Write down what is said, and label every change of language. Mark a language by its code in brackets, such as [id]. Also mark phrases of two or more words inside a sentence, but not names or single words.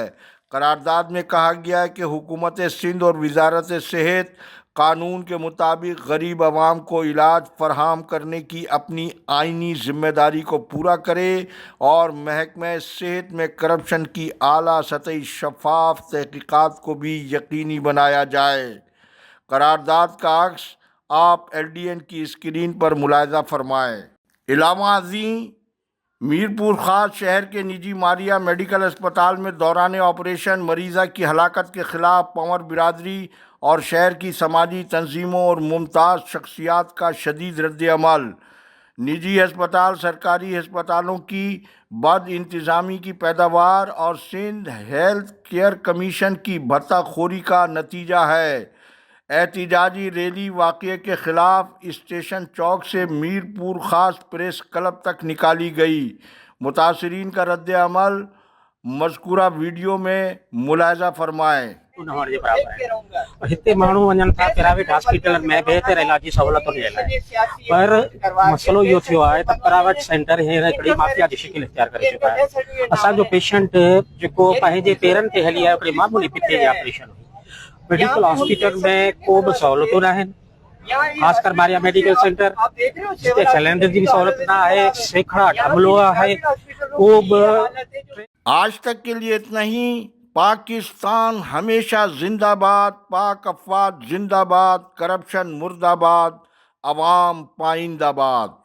[ur] قرارداد میں کہا گیا ہے کہ حکومت سندھ اور وزارت صحت قانون کے مطابق غریب عوام کو علاج فراہم کرنے کی اپنی آئینی ذمہ داری کو پورا کرے اور محکمہ صحت میں کرپشن کی اعلیٰ سطحی شفاف تحقیقات کو بھی یقینی بنایا جائے. قرارداد کا عکس آپ LDN کی اسکرین پر ملاحظہ فرمائیں. علاوہ ازیں، میرپور خاص شہر کے نجی ماریہ میڈیکل اسپتال میں دوران آپریشن مریضہ کی ہلاکت کے خلاف پنوار برادری اور شہر کی سماجی تنظیموں اور ممتاز شخصیات کا شدید ردعمل. نجی اسپتال سرکاری اسپتالوں کی بد انتظامی کی پیداوار اور سندھ ہیلتھ کیئر کمیشن کی بھتہ خوری کا نتیجہ ہے. احتجاجی ریلی واقعے کے خلاف اسٹیشن چوک سے میرپور خاص پریس کلب تک نکالی گئی. متاثرین کا ردعمل مذکورہ ویڈیو میں ملاحظہ فرمائیں. [sd] हिते माण्हू वञनि था [en] private hospital [sd] में बेहतर इलाजी सहूलियतुं जे लाइ, पर मसइलो इहो थियो आहे त [en] private center [sd] हींअर हिकिड़ी माफ़िया जी शिकिल इख्तियार करे चुका आहे। असांजो पेशेंट जेको पंहिंजे पेरनि ते हली आहे हिकिड़ी मामूली पिते जी ऑपरेशन हुई। [en] medical hospital [sd] में को बि सहूलियतूं न आहिनि, खास कर मारिया मेडिकल सेंटर जिते सिलेंडर [ur] کی بھی سہولت نہ ہے, [sd] सैकड़ा ढमलो है वो [ur] آج تک کے لیے اتنا ہی. پاکستان ہمیشہ زندہ باد، پاک افواد زندہ باد، کرپشن مردہ باد، عوام پائندہ باد.